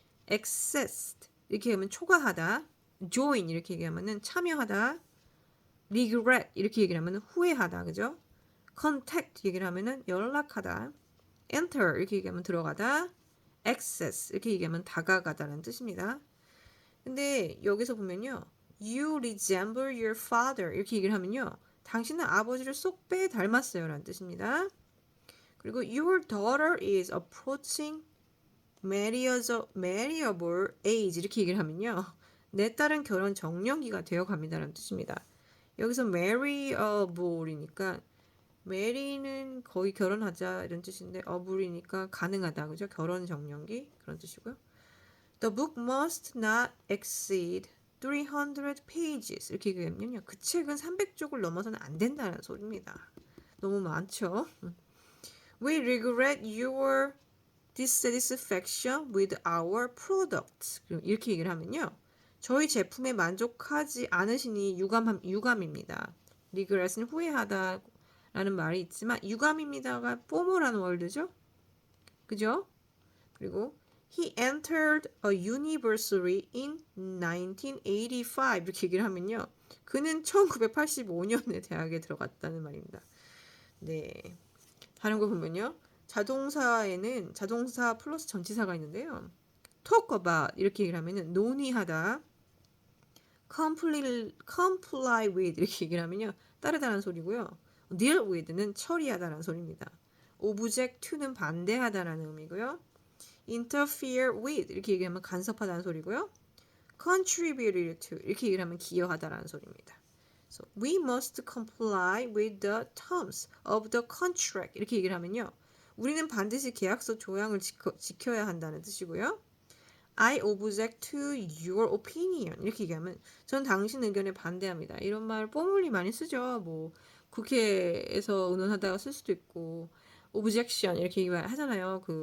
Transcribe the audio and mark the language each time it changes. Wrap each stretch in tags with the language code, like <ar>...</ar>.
<ko>accessed 이렇게 하면 초과하다. join 이렇게 얘기하면은 참여하다. regret 이렇게 얘기를 하면은 후회하다. 그죠? contact 얘기를 하면은 연락하다. enter 이렇게 얘기하면 들어가다. access 이렇게 얘기하면 다가가다라는 뜻입니다. 근데 여기서 보면요.</ko> <en>You resemble your father</en> <ko>이렇게 얘기를 하면요. 당신은 아버지를 쏙 빼 닮았어요 라는 뜻입니다. 그리고</ko> <en>your daughter is approaching marriageable age</en> <ko>이렇게 얘기를 하면요. 내 딸은 결혼 적령기가 되어 갑니다 라는 뜻입니다. 여기서 marryable이니까 marry는 거의 결혼하자 이런 뜻인데 able이니까 가능하다 그죠? 결혼 적령기 그런 뜻이고요.</ko> <en>The book must not exceed 300 pages</en> <ko>이렇게 얘기하면요. 그 책은 300쪽을 넘어서는 안 된다는 소리입니다. 너무 많죠?</ko> <en>We regret your dissatisfaction with our products.</en> <ko>이렇게 얘기를 하면요. 저희 제품에 만족하지 않으시니 유감입니다. regret은 후회하다라는 말이 있지만 유감입니다가 포멀한 월드죠. 그죠? 그리고</ko> <en>He entered a university in 1985</en> <ko>이렇게 얘기를 하면요. 그는 1985년에 대학에 들어갔다는 말입니다. 네. 다른 거 보면요. 자동사에는 자동사 플러스 전치사가 있는데요. talk about 이렇게 얘기를 하면은 논의하다. comply with 이렇게 얘기를 하면요. 따르다라는 소리고요. deal with는 처리하다라는 소리입니다. object to는 반대하다라는 의미고요. interfere with 이렇게 얘기하면 간섭하다는 소리고요. contribute to 이렇게 얘기를 하면 기여하다라는 소리입니다.</ko> <en>So we must comply with the terms of the contract</en> <ko>이렇게 얘기를 하면요. 우리는 반드시 계약서 조항을 지켜야 한다는 뜻이고요.</ko> <en>I object to your opinion</en> <ko>이렇게 얘기하면 전 당신 의견에 반대합니다. 이런 말 뽀물리 많이 쓰죠. 뭐 국회에서 의논하다가 쓸 수도 있고 objection 이렇게 얘기하잖아요.</ko>